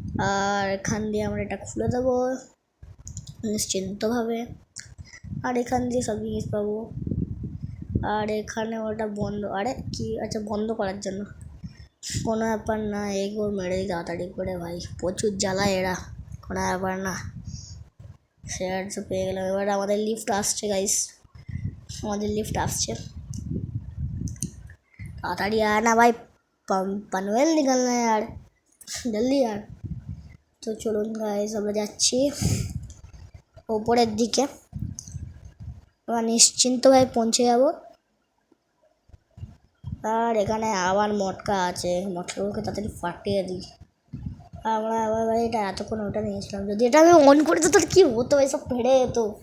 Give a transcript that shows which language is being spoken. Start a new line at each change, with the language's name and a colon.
Bangla: আর এখান দিয়ে আমরা এটা খুলে দেবো নিশ্চিন্তভাবে, আর এখান দিয়ে সব জিনিস পাবো। আর এখানে ওটা বন্ধ, আরে কি আচ্ছা বন্ধ করার জন্য, কোনো ব্যাপার না, এগুলো মেরে দিই তাড়াতাড়ি করে ভাই, প্রচুর জ্বালায় এরা, কোনো ব্যাপার না। শেয়ার তো পেয়ে গেলাম। এবার আমাদের লিফট আসছে গাইস, আমাদের লিফট আসছে,
Hindi: ताड़ी यार ना भाई, पनवेल निकलना है यार, जल्दी यार। तो चलो गाइस
Bangla: আমরা যাচ্ছি উপরের দিকে, আমরা নিশ্চিন্তভাবে পৌঁছে যাব। আর এখানে আবার মটকা আছে, মটকাগুলোকে তাড়াতাড়ি ফাটিয়ে দিই। আমরা আবার ভাই এটা এতক্ষণ ওটা নিয়েছিলাম, যদি এটা আমি অন করে দিত তাহলে কী হতো, এসব ফেড়ে যেত।